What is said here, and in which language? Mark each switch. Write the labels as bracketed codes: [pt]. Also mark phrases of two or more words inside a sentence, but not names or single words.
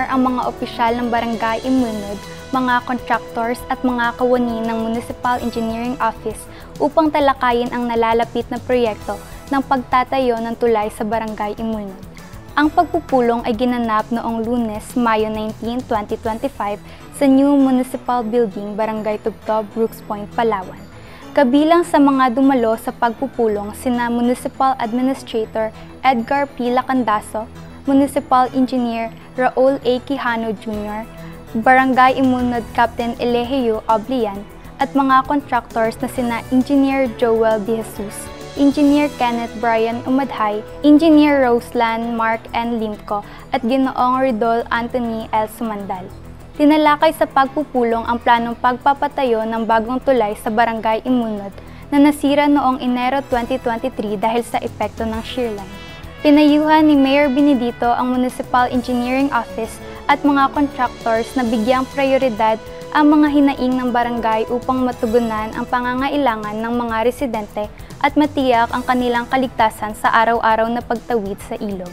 [tl] ang mga opisyal ng Barangay Imulnod, mga contractors at mga kawani ng Municipal Engineering Office upang talakayin ang nalalapit na proyekto ng pagtatayo ng tulay sa Barangay Imulnod. Ang pagpupulong ay ginanap noong Lunes, Mayo 19, 2025 sa New Municipal Building, Barangay Tubtob, Brooks Point, Palawan. Kabilang sa mga dumalo sa pagpupulong sina Municipal Administrator Edgar P. Lacandaso, Municipal Engineer Raul A. Quijano Jr., Barangay Imulnod Captain Elegio Oblian, at mga contractors na sina Engineer Joel De Jesus, Engineer Kenneth Brian Umadhay, Engineer Roseland Mark N. Limco, at Ginoong Ridol Anthony L. Sumandal. Tinalakay sa pagpupulong ang planong pagpapatayo ng bagong tulay sa Barangay Imulnod na nasira noong Enero 2023 dahil sa epekto ng [en] shear line. [tl] Pinayuhan ni Mayor Benedito ang Municipal Engineering Office at mga contractors na bigyang prioridad ang mga hinaing ng barangay upang matugunan ang pangangailangan ng mga residente at matiyak ang kanilang kaligtasan sa araw-araw na pagtawid sa ilog.